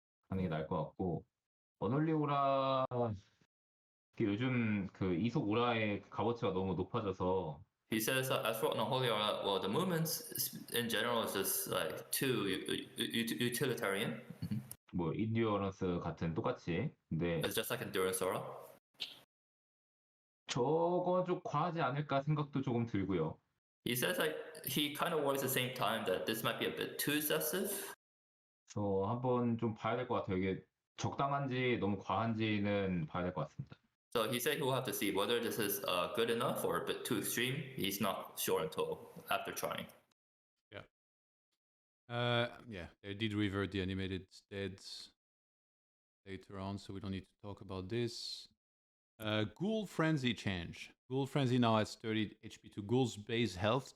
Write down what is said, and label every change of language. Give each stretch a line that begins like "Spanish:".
Korean: 하는 게 나을 것 같고, 어널리 오라 요즘 그 이속 오라의 값어치가 너무 높아져서.
English: He says as for Unholy Aura, well, the movements in general is just like too utilitarian.
Korean: 뭐 인듀어런스 같은 똑같이. 근데
English: it's just like Endurance Aura.
Korean: 저거 좀 과하지 않을까 생각도 조금 들고요.
English: He says like he kind of worries at the same time that this might be a bit too excessive.
Korean: 그래서 한번 좀 봐야 될 것 같아요. 이게 적당한지 너무 과한지는 봐야 될 것 같습니다.
English: So he said he will have to see whether this is good enough or a bit too extreme. He's not sure until after trying. Yeah, they did revert the animated steads later on, so we don't need to talk about this. Ghoul Frenzy change. Ghoul Frenzy now has 30 HP to Ghoul's base health.